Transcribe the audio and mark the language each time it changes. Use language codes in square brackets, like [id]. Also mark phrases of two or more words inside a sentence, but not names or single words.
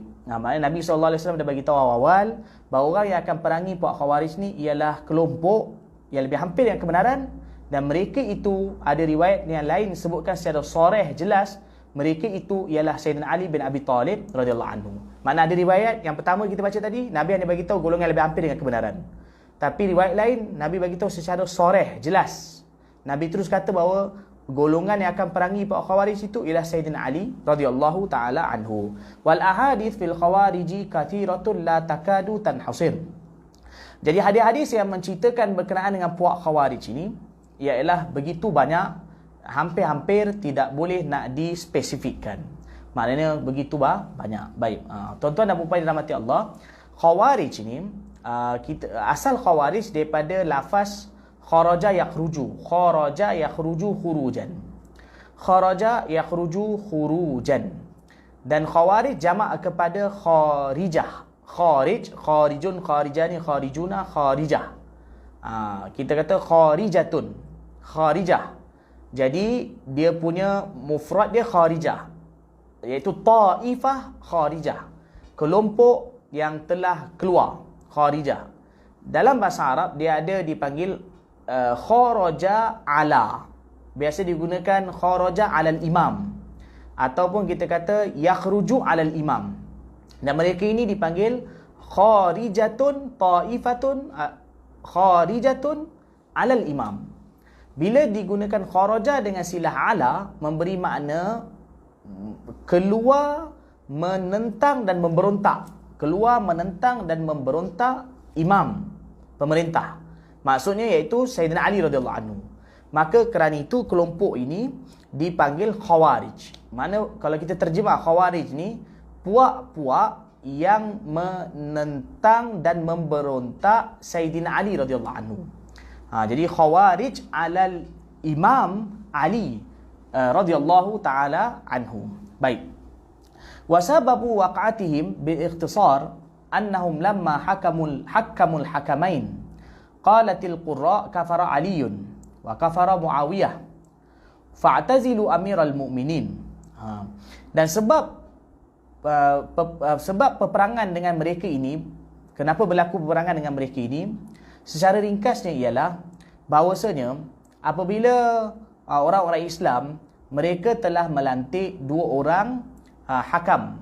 [ms] Maknanya Nabi SAW dah bagi tahu awal bahawa orang yang akan perangi puak Khawarij ni ialah kelompok yang lebih hampir dengan kebenaran, dan mereka itu ada riwayat yang lain sebutkan secara sharih jelas mereka itu ialah Sayyidina Ali bin Abi Talib [ar] رضي الله عنه. [ms] Mana ada riwayat yang pertama kita baca tadi, Nabi hanya bagi tahu golongan yang lebih hampir dengan kebenaran. Tapi riwayat lain Nabi bagi tahu secara sharih jelas. Nabi terus kata bahawa golongan yang akan perangi Pak Khawarij itu ialah Sayyidina Ali [ar] رضي الله تعالى عنه. والأحاديث في الخوارج كثيرة لا تكاد تنحصر. [ms] Jadi hadis-hadis yang menceritakan berkenaan dengan puak Khawarij ini ialah begitu banyak, hampir-hampir tidak boleh nak dispesifikkan. Maknanya begitu banyak. Baik. Tuan-tuan dan puan-puan dirahmati Allah, Khawarij ini asal Khawarij daripada lafaz [ar] خرج يخرج. خرج يخرج خروجا. خرج يخرج خروجا. [ms] Dan Khawarij jamak kepada kharijah. [ar] خارج، خارج، خارجان، خارجون، خارجة. [ms] Kita kata [ar] خارجة، خارجة. [ms] Jadi dia punya mufrad dia kharijah, iaitu [ar] طائفة خارجة, [ms] kelompok yang telah keluar, kharijah. Dalam bahasa Arab dia ada dipanggil [ar] خرج على. [ms] Biasa digunakan [ar] خرج على الإمام, [ms] ataupun kita kata [ar] يخرج على الإمام. [ms] Dan mereka ini dipanggil [ar] خارجة طائفة، خارجة على الإمام. [ms] Bila digunakan kharaja dengan silah ala, memberi makna keluar, menentang dan memberontak. Keluar, menentang dan memberontak imam, pemerintah. Maksudnya iaitu Sayyidina Ali [ar] رضي الله عنه. [ms] Maka kerana itu kelompok ini dipanggil Khawarij. Mana kalau kita terjemah Khawarij ni, puak-puak yang menentang dan memberontak Sayyidina Ali [ar] رضي الله عنه. Jadi خوارج على الإمام علي رضي الله تعالى عنه. [ms] Baik. [ar] وسبب وقعتهم بالاختصار أنهم لما حكموا الحكمين قالت القراء كفر علي وكفر معاوية فاعتزلوا أمير المؤمنين. [ms] Dan sebab peperangan dengan mereka ini, kenapa berlaku peperangan dengan mereka ini, secara ringkasnya ialah bahawasanya apabila orang-orang Islam, mereka telah melantik dua orang hakam.